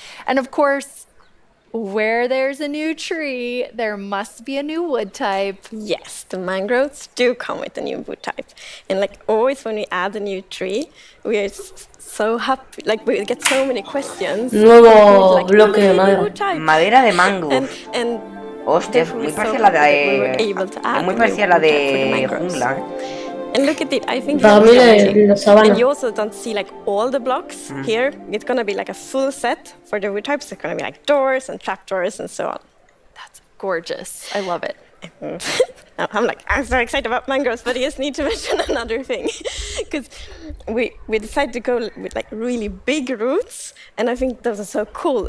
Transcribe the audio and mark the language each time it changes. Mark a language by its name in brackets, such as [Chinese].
[English] And of course, where there's a new tree, there must be a new wood type. Yes, the mangroves do come with a new wood type. And like always when we add a new tree, we are so happy, like we get so many questions. [Spanish] Nuevo bloque de madera. Madera de mango. [English] And [Spanish] hostia, es muy parecida a la de... Es muy parecida a la de jungla. [English] And look at it, I think and you also don't see like all the blocks here. It's gonna be like a full set for the wood types. It's gonna be like doors and trapdoors and so on. That's gorgeous. I love it. I'm so excited about mangroves, but I just need to mention another thing. Because we decided to go with like really big roots, and I think those are so cool.